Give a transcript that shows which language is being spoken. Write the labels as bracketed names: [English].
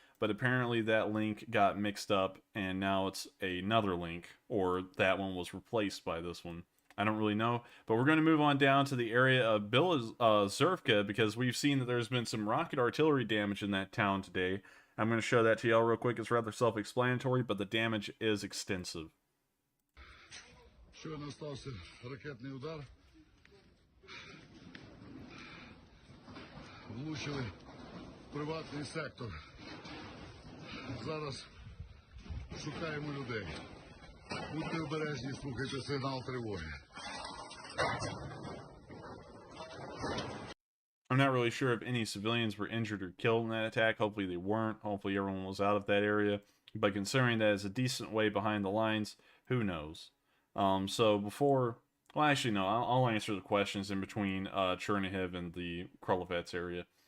[English] But apparently that link got mixed up, and now it's another link, or that one was replaced by this one. I don't really know, but we're going to move on down to the area of Zervka, because we've seen that there's been some rocket artillery damage in that town today. I'm going to show that to y'all real quick. It's rather self-explanatory, but the damage is extensive. [Ukrainian] Щойно стався ракетний удар. Влучили в приватний сектор. Зараз шукаємо людей. Будьте обережні, слухайте сигнал тривоги. [English] I'm not really sure if any civilians were injured or killed in that attack. Hopefully they weren't. Hopefully everyone was out of that area. But considering that it's a decent way behind the lines, who knows? So before... Well, actually, no. I'll answer the questions in between Churnhead and the Krolevets area.